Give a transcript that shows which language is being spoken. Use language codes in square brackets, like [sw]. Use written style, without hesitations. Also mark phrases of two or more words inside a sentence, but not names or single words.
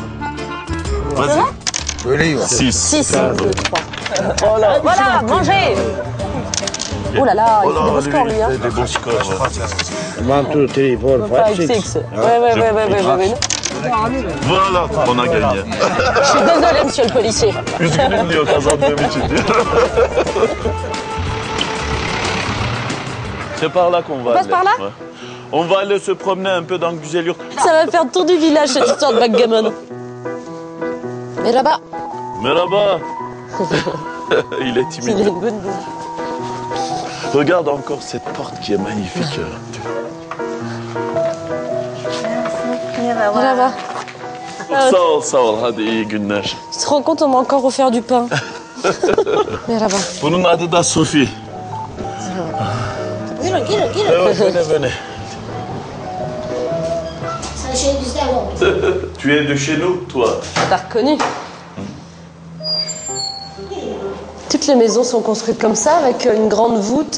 [fr] Vas-y. 6. 1, 2, 3. Voilà, mangez. Oh là là, il fait des bons scores, lui. Il fait des bons scores. 1, 2, 3, 4, 5, 6. Ouais. Voilà, on a gagné. Je suis désolée, monsieur le policier. [tr] Üzgünüm diyor kazandığım için diyor. [fr] C'est par là qu'on va. On passe par là? Ouais. On va aller se promener un peu dans Güzelyurt. Ça va faire le tour du village, cette histoire de backgammon. Mais là-bas. Merhaba. Il est timide. Il a une bonne bouche. Regarde encore cette porte qui est magnifique. Là-bas. [tr] Sağ ol. Hadi iyi günler. [fr] Tu te rends compte, on m'a encore offert du pain. Mais là-bas. [tr] Bunun adı da Sophie. Venez. [fr] Tu es de chez nous, toi? T'as reconnu? Toutes les maisons sont construites comme ça, avec une grande voûte.